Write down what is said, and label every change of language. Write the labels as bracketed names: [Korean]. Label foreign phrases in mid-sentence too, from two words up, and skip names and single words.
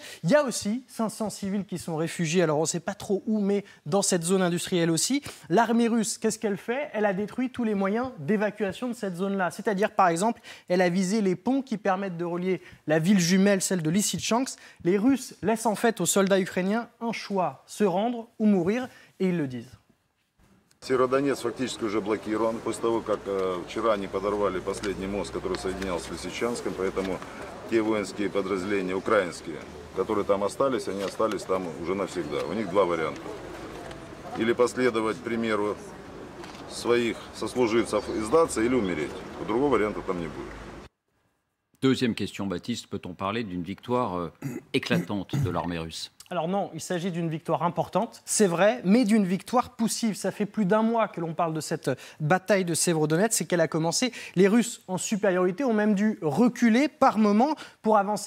[French] Il y a aussi 500 civils qui sont réfugiés, alors on ne sait pas trop où, mais dans cette zone industrielle aussi. L'armée russe, qu'est-ce qu'elle fait? Elle a détruit tous les moyens d'évacuation de cette zone-là. C'est-à-dire, par exemple, elle a visé les ponts qui permettent de relier la ville jumelle, celle de Lysychansk. Les Russes laissent en fait aux soldats ukrainiens un choix, se rendre ou mourir, et ils le disent. [Russian] Северодонецк фактически уже блокирован после того, как вчера они подорвали последний мост, который соединял с Лисичанском, поэтому те воинские подразделения украинские, которые там остались, они остались там уже навсегда. У них два варианта. Или последовать примеру своих сослуживцев и сдаться, или умереть. Другого варианта там не будет. [French] Deuxième question, Baptiste, peut-on parler d'une victoire éclatante de l'armée russe? Alors non, il s'agit d'une victoire importante, c'est vrai, mais d'une victoire poussive. Ça fait plus d'un mois que l'on parle de cette bataille de Sévrodonetsk, c'est qu'elle a commencé. Les Russes, en supériorité, ont même dû reculer par moment pour avancer.